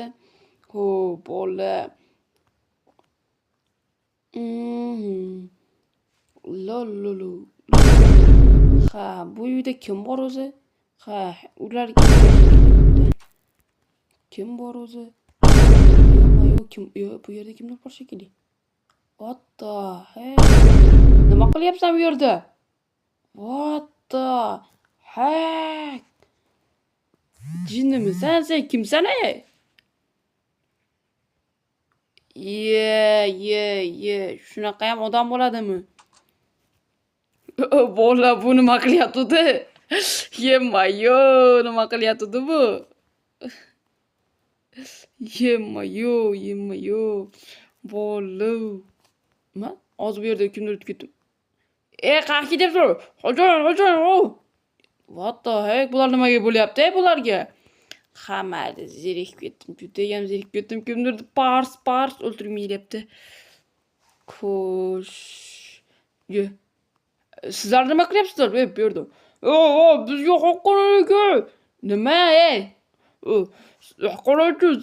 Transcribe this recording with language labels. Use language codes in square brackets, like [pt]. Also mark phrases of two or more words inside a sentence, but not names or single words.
[uz] Bola. Lololo. Bu uyda kim bor o'zi? Ular kim bor o'zi? Bu yerda kimdir bor shekilli. [en] What the heck? [uz] Nima qilyapsan bu yerda? [en] What the heck? [uz] Jinnimisan sen? Kimsan ey? Shunaqa ham odam bo'ladimi? Bola, bu nima qilyapti? Yemayo, nima qilyapti bu? Yemayo. Bola. Nima? Hozir bu yerda kimdir o'tib ketdi. Qayerga ketyapsizlar? Xo'jayin. [en] What the heck? [uz] Bular nimaga bo'lyapti bularga? Mayli, zerikib ketdim. Judayam zerikib ketdim. Kimdir pars o'ltirmayapti. Xo'sh. Sizlar nima qilyapsizlar bu yerda? Bizga haqorat-ku. Nima, haqorat-ku.